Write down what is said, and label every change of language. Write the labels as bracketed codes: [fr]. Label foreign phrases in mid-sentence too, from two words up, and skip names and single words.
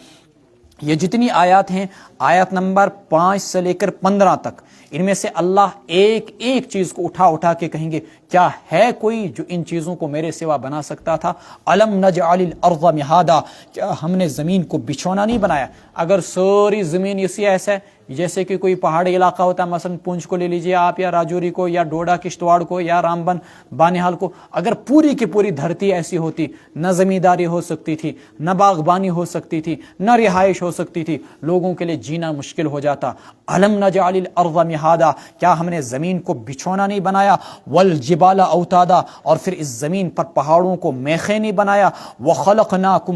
[ur] یہ جتنی آیات ہیں، آیت نمبر 5 سے لے کر 15 تک، ان میں سے اللہ ایک ایک چیز کو اٹھا اٹھا کے کہیں گے، کیا ہے کوئی جو ان چیزوں کو میرے سوا بنا سکتا تھا؟ [ar] الم نجعل الارض مہادا، [ur] کیا ہم نے زمین کو بچھونا نہیں بنایا؟ اگر ساری زمین اسی ایسا ہے، جیسے کہ کوئی پہاڑی علاقہ ہوتا ہے، مثلا پونچھ کو لے لیجئے آپ، یا راجوری کو، یا ڈوڈا کشتواڑ کو، یا رامبن بانہال کو، اگر پوری کی پوری دھرتی ایسی ہوتی، نہ زمینداری ہو سکتی تھی، نہ باغبانی ہو سکتی تھی، نہ رہائش ہو سکتی تھی، لوگوں کے لیے جینا مشکل ہو جاتا۔ [ar] الم نجعل الارض مہادا، [ur] کیا ہم نے زمین کو بچھونا نہیں بنایا؟ [ar] والجبال اوتادا، [ur] اور پھر اس زمین پر پہاڑوں کو میخیں نہیں بنایا؟